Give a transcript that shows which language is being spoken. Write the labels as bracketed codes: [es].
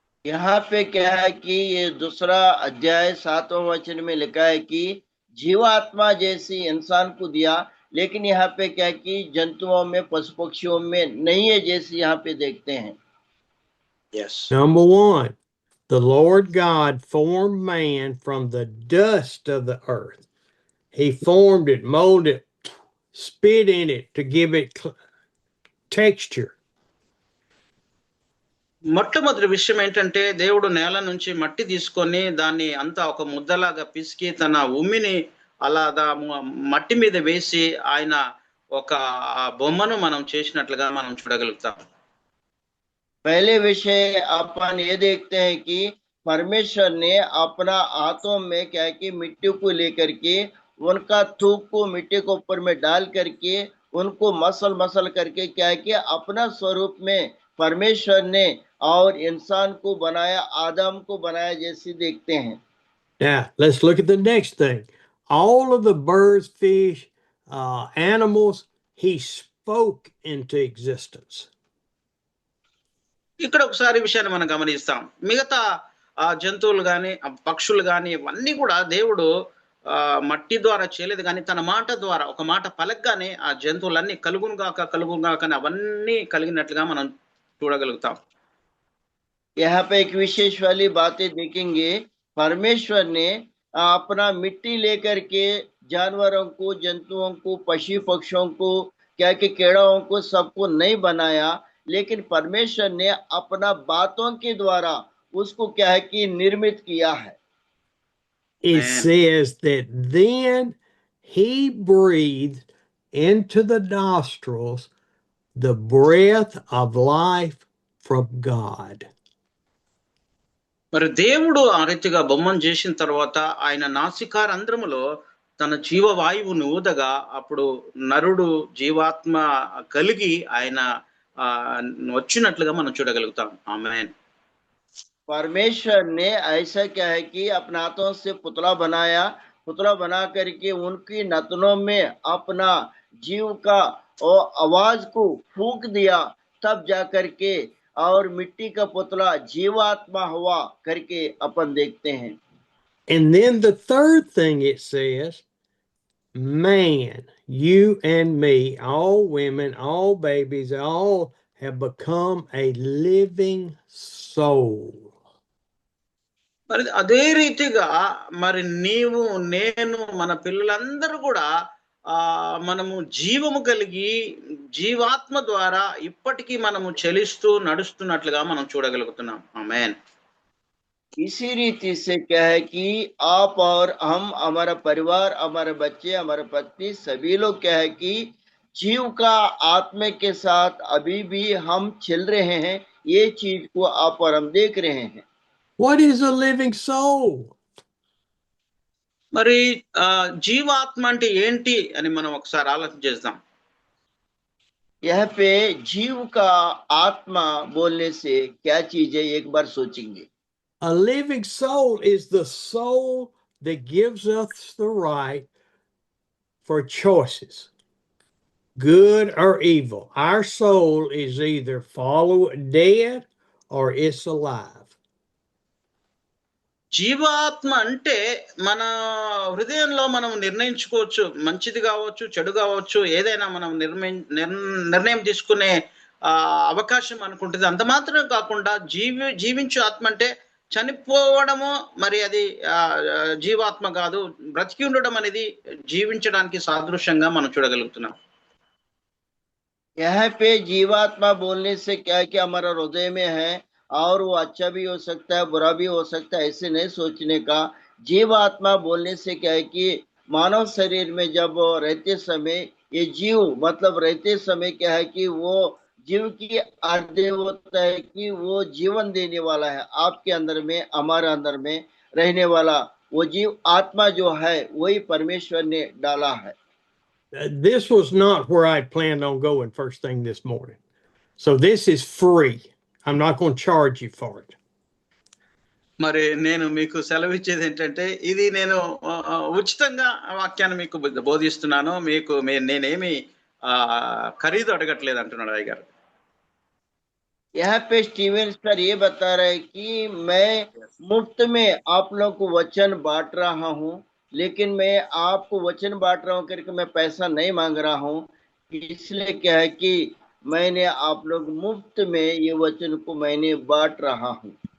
[hi] यहाँ पे क्या है कि ये 2रा अध्याय 7वां वचन में लिखा है कि जीवात्मा जैसी इंसान को दिया, लेकिन यहाँ पे क्या है कि जंतुओं में पशु पक्षियों में नहीं है जैसे यहाँ पे देखते हैं। [en] Yes. Number 1, the Lord God formed man from the dust of the earth. He formed it, molded it, spit in it to give it texture. [te] మొట్టమొదటి విషయం ఏంటంటే దేవుడు నేల నుంచి మట్టి తీసుకొని దాన్ని అంతా ఒక ముద్దలాగా పిసికి తన ఉమ్మిని అలా మట్టి మీద వేసి ఆయన ఒక బొమ్మను మనం చేసినట్లుగా మనం చూడగలుగుతాం. [hi] पहले विषय अपन ये देखते हैं कि परमेश्वर ने अपना हाथों में क्या है कि मिट्टी को लेकर के उनका थूक को मिट्टी के ऊपर में डाल करके उनको मसल करके क्या है कि अपना स्वरूप में परमेश्वर ने और इंसान को बनाया, आदम को बनाया जैसे देखते हैं। [en] Now, let's look at the next thing. All of the birds, fish, animals, he spoke into existence. [te] ఇక్కడ ఒకసారి విషయాన్ని మనం గమనిస్తాం. మిగతా జంతువులు కానీ పక్షులు కానీ ఇవన్నీ కూడా దేవుడు మట్టి ద్వారా చేయలేదు, కానీ తన మాట ద్వారా ఒక మాట పలకగానే ఆ జంతువులన్నీ కలుగునుగాక అని అవన్నీ కలిగినట్లుగా మనం చూడగలుగుతాం. [hi] यहाँ पे एक विशेष वाली बातें देखेंगे। परमेश्वर ने अपना मिट्टी लेकर के जानवरों को, जंतुओं को, पशु पक्षियों को, क्या कि कीड़ाओं को, सबको नहीं बनाया, लेकिन परमेश्वर ने अपना बातों के द्वारा उसको क्या है कि निर्मित किया है। [en] It Man. says that then he breathed into the nostrils the breath of life from God. [te] మరి దేవుడు ఆ రీతిగా బొమ్మను చేసిన తర్వాత ఆయన నాసికారంధ్రములో తన జీవవాయువును ఊదగా అప్పుడు నరుడు జీవాత్మ కలిగి ఆయన వచ్చినట్లుగా మనం చూడగలుగుతాం. ఆమేన్. [hi] परमेश्वर ने ऐसा क्या है कि अपने हाथों से पुतला बनाया, पुतला बना करके उनकी नथनों में अपना जीव का और आवाज को फूंक दिया, तब जा करके और मिट्टी का पुतला जीवात्मा हुआ करके अपन देखते हैं। [en] And then the third thing it says, man, you and me, all women, all babies, all have become a living soul. [te] మరి అదే రీతిగా మరి నీవు నేను మన పిల్లలందరూ కూడా మనము జీవము కలిగి జీవాత్మ ద్వారా ఇప్పటికీ మనము చలిస్తూ నడుస్తున్నట్లుగా మనం చూడగలుగుతున్నాం. ఆమేన్. [hi] इसी रीति से क्या है कि आप और हम, हमारा परिवार, हमारे बच्चे, हमारे पत्नी, सभी लोग क्या है कि जीव का आत्मा के साथ अभी भी हम चल रहे हैं। ये चीज को आप और हम देख रहे हैं। [en] What is a living soul? [te] మరి జీవాత్మ అంటే ఏంటి అని మనం ఒకసారి ఆలోచన చేద్దాం. [hi] यहाँ पे जीव का आत्मा बोलने से क्या चीज है, एक बार सोचेंगे। [en] A living soul is the soul that gives us the right for choices, good or evil. Our soul is either dead or it's alive. [te] జీవాత్మ అంటే మన హృదయంలో మనం నిర్ణయించుకోవచ్చు, మంచిది కావచ్చు, చెడు కావచ్చు, ఏదైనా మనం నిర్ణయం తీసుకునే అవకాశం అనుకుంటుంది. అంత మాత్రమే కాకుండా జీవించు ఆత్మ అంటే చనిపోవడము, మరి అది జీవాత్మ కాదు, బ్రతికి ఉండడం అనేది జీవించడానికి సాదృశ్యంగా మనం చూడగలుగుతున్నాం. [hi] यहाँ पे जीवात्मा बोलने से क्या है कि हमारा हृदय में है, और वो अच्छा भी हो सकता है, बुरा भी हो सकता है, ऐसे नहीं सोचने का। जीवात्मा बोलने से क्या है कि मानव शरीर में जब रहते समय, ये जीव मतलब रहते समय क्या है कि वो जीव की अर्थ होता है कि वो जीवन देने वाला है। आपके अंदर में, हमारे अंदर में रहने वाला वो जीव आत्मा जो है, वही परमेश्वर ने डाला है। [en] This was not where I planned on going first thing this morning. So this is free. I'm not going to charge you for it. [te] మరి నేను మీకు సెలవు ఇచ్చేది ఏంటంటే, ఇది నేను ఉచితంగా వాక్యాన్ని మీకు బోధిస్తున్నాను, మీకు నేనేమి ఖరీదు అడగట్లేదు అంటున్నాడు అయ్య గారు. [hi] यहाँ पे स्टीवन सर ये बता रहे हैं कि मैं मुफ्त में आप लोगों को वचन बांट रहा हूँ, लेकिन मैं आपको वचन बांट रहा हूँ करके मैं पैसा नहीं मांग रहा हूँ। इसलिए क्या है कि मैंने आप लोग मुफ्त में ये वचन को मैंने बांट रहा हूँ।